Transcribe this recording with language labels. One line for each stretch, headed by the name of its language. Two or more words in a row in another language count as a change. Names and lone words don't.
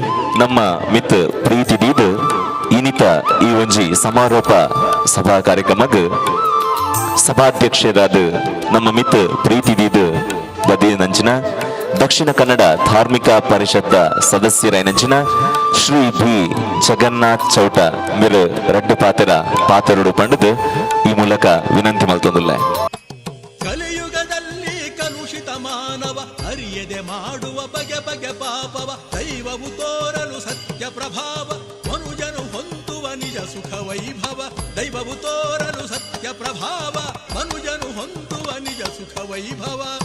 Tulu: ನಮ್ಮ ಮಿತ್ ಪ್ರೀತಿದೀದ್ ಇನಿತ ಈ ಒಂಜಿ ಸಮಾರೋಪ ಸಭಾ ಕಾರ್ಯಕ್ರಮಗ್ ಸಭಾಧ್ಯಕ್ಷರಾದ ನಮ್ಮ ಮಿತ್ ಪ್ರೀತಿದೀದ್ ಬದಿ ನಂಚಿನ ದಕ್ಷಿಣ ಕನ್ನಡ ಧಾರ್ಮಿಕ ಪರಿಷತ್ತ ಸದಸ್ಯರೈನಂಚಿನ ಶ್ರೀ ಬಿ ಜಗನ್ನಾಥ್ ಚೌಟ ಮೇರೆ ರಡ್ಡು ಪಾತರುಡು ಪಂಡದು ಈ ಮೂಲಕ ವಿನಂತಿ ಮಲ್ತೊಂದುಲ್ಲ.
Kannada: ಕಲಿಯುಗದಲ್ಲಿ ಕಲುಷಿತ ಮಾನವ ಅರಿಯದೆ ಮಾಡುವ ಬಗೆ ಬಗೆ ಪಾಪವ ದೈವವು ತೋರಲು ಸತ್ಯ ಪ್ರಭಾವ ಮನುಜನು ಹೊಂದುವ ನಿಜ ಸುಖ ವೈಭವ ದೈವವು ತೋರಲು ಸತ್ಯ ಪ್ರಭಾವ ಮನುಜನು ಹೊಂದುವ ನಿಜ ಸುಖ ವೈಭವ